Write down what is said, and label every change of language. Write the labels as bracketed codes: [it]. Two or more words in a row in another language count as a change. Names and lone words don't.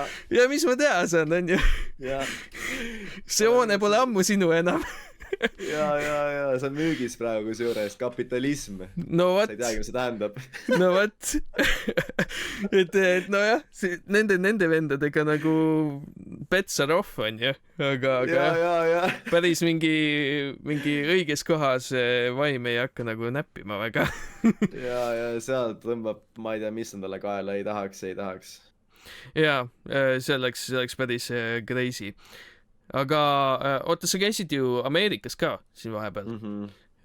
[et] Ja mis ma teha saan, on ju. See hoone pole ammu sinu enam. Ja, see on müügis praegu juures, kapitalism. No võt. Sa ei teagi, mis see tähendab. No võt. Et nojah, nende vendadega nagu [en] bets are off [et] on ju, aga päris mingi õiges kohas vaim ei hakka nagu näppima väga. Ja seal tõmbab, ma ei tea, mis endale kaela, ei tahaks. Ja, see oleks päris crazy. Aga oota, sa käisid ju Ameerikas ka siin vahepeal.